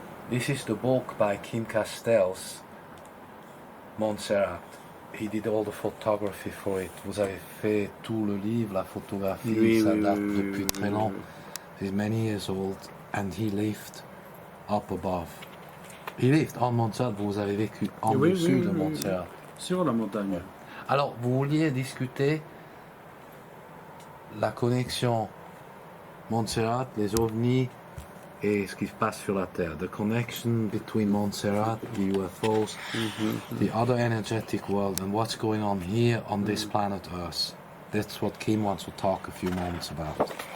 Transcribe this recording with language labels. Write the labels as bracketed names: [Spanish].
[English] This is the book by Kim Castells, Montserrat. He did all the photography for it. [French] Vous avez fait tout le livre, la photographie, ça date depuis très long. [English] He's many years old and he lived up above. He lived on Montserrat, [French] vous avez vécu en dessus de Montserrat. Sur la montagne. Alors, vous vouliez discuter la connexion Montserrat, les ovnis et ce qui se passe sur la Terre. [English] The connection between Montserrat, the UFOs, the other energetic world, and what's going on here on this planet Earth. That's what Kim wants to talk a few moments about.